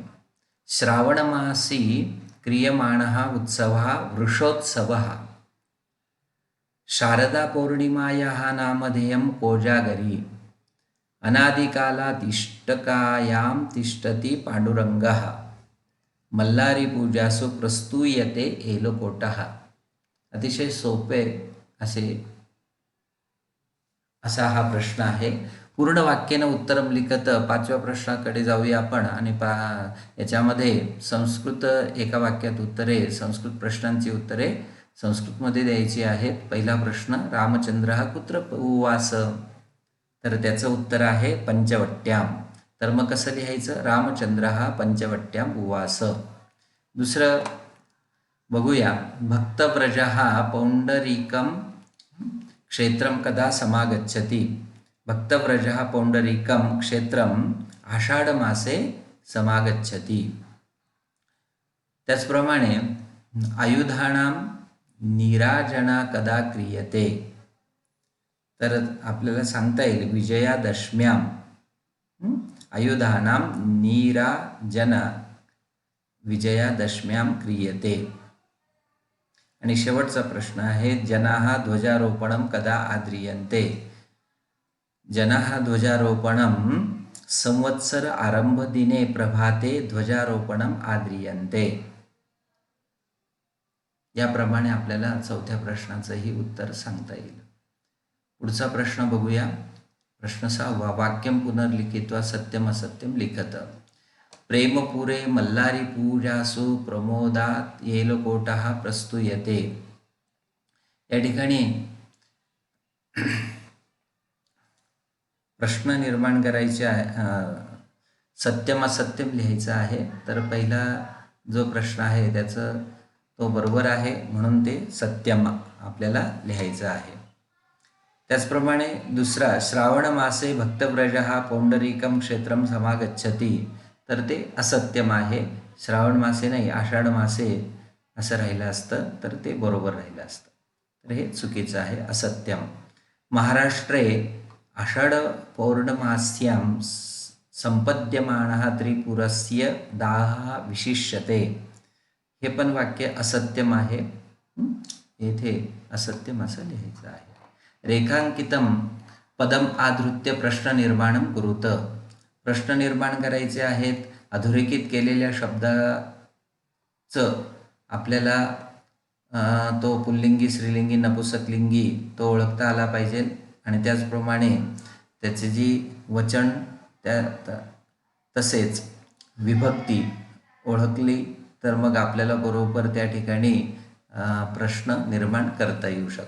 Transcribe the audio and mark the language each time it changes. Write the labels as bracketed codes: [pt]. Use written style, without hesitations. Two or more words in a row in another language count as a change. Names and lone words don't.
[sa] श्रावणमासी क्रियमाणः उत्सवः वृषोत्सवः। शारदापौर्णिमायाः नामधेयं कोजागरी। अनादिकालात् इष्टकायां तिष्ठति पाण्डुरङ्गः। मल्लारीपूजासु प्रस्तूयते एलकोटः। [mr] अतिशय सोपे असा हा प्रश्न आहे। पूर्ण वाक्यानं [sa] उत्तरं लिखत [mr] पाचव्या प्रश्नाकडे जाऊया आपण। आणि याच्यामध्ये संस्कृत एका वाक्यात उत्तरे, संस्कृत प्रश्नांची उत्तरे संस्कृतमध्ये द्यायची आहेत। पहिला प्रश्न, [sa] रामचंद्रः कुत्र उवास, [mr] तर त्याचं उत्तर आहे पंचवट्यां। तर मग कसं लिहायचं, [sa] रामचंद्रः पंचवट्यां उवास। [mr] दुसरं बघूया, [sa] भक्तव्रजः पौंडरीकं क्षेत्रं कदा समागच्छति। भक्तव्रजः पौंडरीकं क्षेत्रम् आषाढमासे समागच्छति। त्याचप्रमाणे आयुधानां नीराजना कदा क्रियते, [mr] तर आपल्याला सांगता येईल विजयादशम्यां। [sa] आयुधानां नीराजना विजयादशम्यां क्रियते। [mr] आणि शेवटचा प्रश्न आहे, [sa] जनाः ध्वजारोपणं कदा आद्रियन्ते। जनाः ध्वजारोपणं संवत्सर आरंभदिने प्रभाते ध्वजारोपणं आद्रियन्ते। [mr] याप्रमाणे आपल्याला चौथ्या प्रश्नाचंही उत्तर सांगता येईल। पुढचा प्रश्न बघूया। प्रश्न 6, [sa] वाक्यं पुनर्लिखित्वा सत्यम असत्यम लिखत। प्रेमपुरे मल्लारीपूजासु प्रमोदात एलकोटः प्रस्तूयते। [mr] या ठिकाणी प्रश्न निर्माण करायचे आहे, [sa] सत्यम असत्यम [mr] लिहायचं आहे। तर पहिला जो प्रश्न आहे त्याचं तो बरोबर आहे, म्हणून ते सत्यम आपल्याला लिहायचं आहे। त्याचप्रमाणे दुसरा, [sa] श्रावण मासे भक्तव्रजः पौंडरीकं क्षेत्रं समागच्छति, [mr] तर ते असत्यम आहे। [sa] श्रावण मासे [mr] नाही, [sa] आषाढ मासे [mr] असं राहिलं असतं तर ते बरोबर राहिलं असतं। तर हे चुकीचं आहे, असत्यम। [sa] महाराष्ट्रे आषाढ पौर्णमास्यां संपद्यमानः त्रिपुरस्य दाहः विशिष्यते। [mr] हे पण वाक्य असत्यम आहे, येथे असत्यम असं लिहायचं आहे। [sa] रेखांकितं पदम आधृत्य प्रश्न निर्माणं कुरुत। [mr] प्रश्न निर्माण करायचे आहेत। अधोरेखित केलेल्या शब्दाचं आपल्याला तो पुल्लिंगी, स्त्रीलिंगी, नपुंसकलिंगी तो ओळखता आला पाहिजे। आणि त्याचप्रमाणे त्याची जी वचन तसेच विभक्ती ओळखली तर मग आपल्याला बरोबर त्या ठिकाणी प्रश्न निर्माण करता येऊ शकतो।